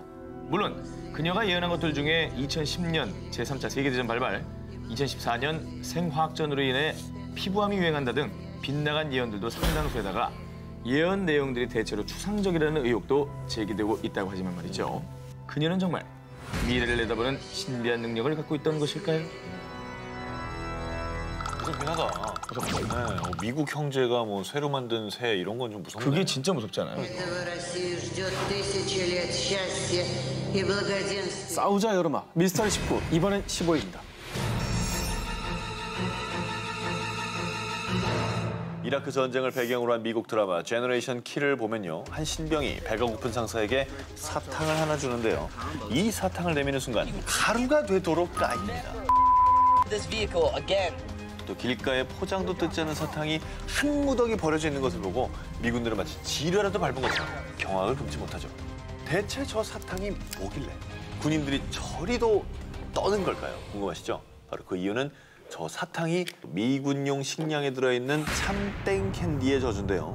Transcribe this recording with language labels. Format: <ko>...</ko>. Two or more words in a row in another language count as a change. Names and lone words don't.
<ko>물론 그녀가 예언한 것들 중에 2010년 제3차 세계대전 발발, 2014년 생화학전으로 인해 피부암이 유행한다 등 빗나간 예언들도 상당수에다가 예언 내용들이 대체로 추상적이라는 의혹도 제기되고 있다고 하지만 말이죠. 그녀는 정말 미래를 내다보는 신비한 능력을 갖고 있던 것일까요? 무섭긴 하다. 네, 미국 형제가 뭐 새로 만든 새 이런 건 좀 무섭네. 그게 진짜 무섭잖아요.</ko> <ru>Россию ждет 1000 лет счастья и благоденствия.</ru> <ko>싸우자 여름아, 미스터리 19, 이번엔 15위입니다. 이라크 전쟁을 배경으로 한 미국 드라마 제너레이션 K를 보면요. 한 신병이 배가 고픈 상사에게 사탕을 하나 주는데요. 이 사탕을 내미는 순간 하루가 되도록 까입니다.</ko> <en>This vehicle again.</en> <ko>또 길가에 포장도 뜯지 않은 사탕이 한 무더기 버려져 있는 것을 보고 미군들은 마치 지뢰라도 밟은 것처럼 경악을 금치 못하죠. 대체 저 사탕이 뭐길래 군인들이 저리도 떠는 걸까요? 궁금하시죠? 바로 그 이유는 저 사탕이 미군용 식량에 들어있는 참땡 캔디의 저주인데요.</ko>